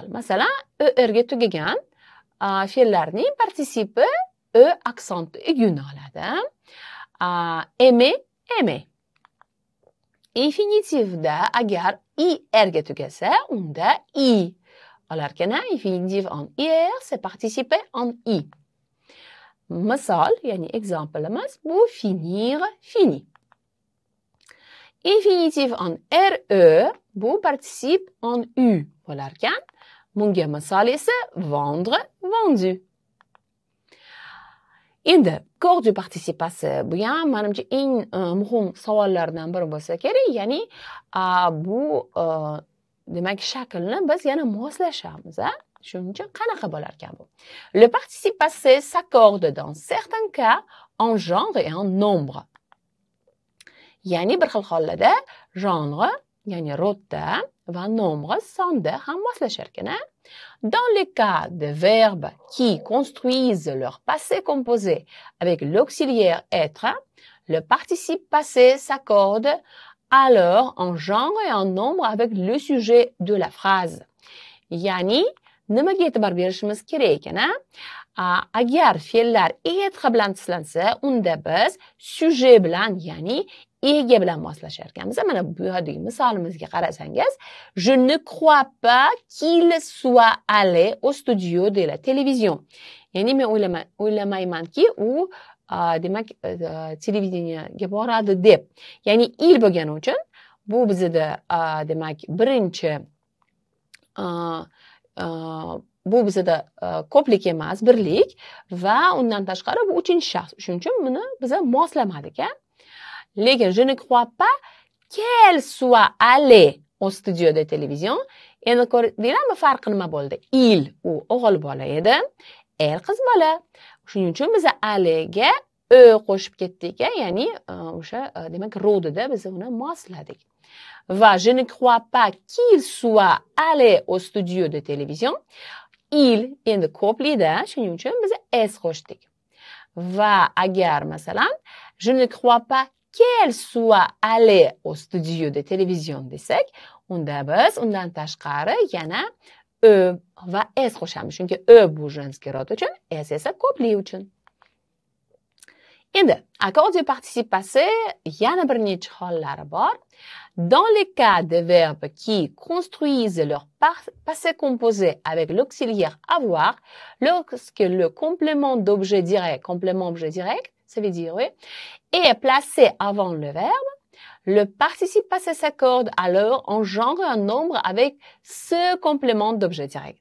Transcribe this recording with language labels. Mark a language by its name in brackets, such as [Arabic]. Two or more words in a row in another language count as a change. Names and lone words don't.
[Uzbek] Masalan, ER ga tugagan fe'llarning participi E aksenti eguni oladi. [French] Aimer, aimer. [Uzbek] Infinitivda agar IR ga tugasa, unda I olarkan. [French] Infinitiv en IR, c'est participé en I. [Uzbek] Misol, ya'ni examplimiz bu [French] finir, fini. [Uzbek] Infinitiv [French] en RE, [Uzbek] bu [French] participe en U [Uzbek] bo'larkan. Bunga misol esa [French] vendre, vendu. [Uzbek] Endi [French] corps du participe passé [Uzbek] bu ham menimcha eng muhim savollardan biri bo'lsa kerak. Ya'ni bu demak shaklni biz yana moslashamiz. Shuning uchun qanaqa bo'lar ekan bu? [French] Le participe passé s'accorde dans certains cas en genre et en nombre. [Uzbek] Ya'ni bir xil hollarda genre, ya'ni rodda va nombre sonda ham moslashar ekan. [French] Dans les cas de verbes qui construisent leur passé composé avec l'auxiliaire être, le participe passé s'accorde alors en genre et en nombre avec le sujet de la phrase. [Uzbek] Ya'ni nimaga e'tibor berishimiz kerak ekan? Agar fe'llar être bilan tislansa, unda biz sujet bilan, ya'ni ega bilan moslashar ekanmiz. Mana bu yerdagi misolimizga qarasangiz, [French] je ne crois pas qu'il soit allé au studio de la télévision. [Uzbek] Ya'ni men o'ylamaymanki u demak televideniyaga boradi deb. Ya'ni il bo'lgani uchun bu bizda demak birinchi bu bizda ko'plik emas, birlik va undan tashqari bu uchinchi shaxs. Shuning uchun buni biz moslamadik. [French] Lekin je ne crois pas qu'elle soit allée au studio de télévision. [Uzbek] Endi ko'rdinglarmi farqi nima bo'ldi? Il u o'g'il bola edi, el qiz bola. Shuning uchun biz alleyga qo'shib ketdik, ya'ni o'sha demak rodida biz uni mosladik. [French] Va je ne crois pas qu'il soit allé au studio de télévision. [Uzbek] Il endi ko'plikda, shuning uchun biz s qo'shdik. Va agar masalan [French] je ne crois pas qu'elle soit allée au studio de télévision [Uzbek] desak, unda biz undan tashqari yana e va s qo'shamiz. Chunki e bu женский rod uchun, s esa ko'plik uchun. Endi, [French] accords participe passé, [Uzbek] yana bir necha hollari bor. [French] Dans les cas de verbes qui construisent leur passé composé avec l'auxiliaire avoir, lorsque le complément d'objet direct, ça veut dire, oui, est placé avant le verbe, le participe passé s'accorde alors en genre un nombre avec ce complément d'objet direct.